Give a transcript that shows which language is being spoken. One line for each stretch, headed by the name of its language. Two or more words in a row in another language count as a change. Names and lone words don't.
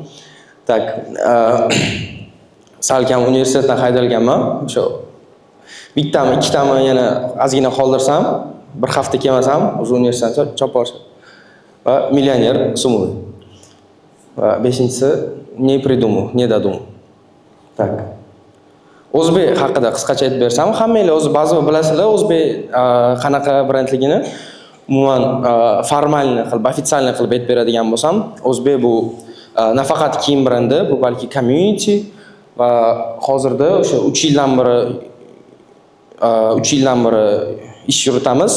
Uzbek: Salkam universitetdan haydalganman. O'sha bittami, ikkitami yana ozgina qoldirsam, bir hafta kelmasam, o'sha universitetdan chopib olishadi. Va millioner Sumov. Va 5-inchisi
Russian: не придумал, не додумал.
Uzbek: O'zbek haqida qisqacha aytib bersam, hammanglar o'zi ba'zi bilasizlar, o'zbek qanaqa brendligini umuman formalni qilib, ofitsialni qilib aytib beradigan bo'lsam, o'zbek bu nafaqat kiyim brendi, bu balki community va hozirda o'sha 3 yildan beri ish yuritamiz.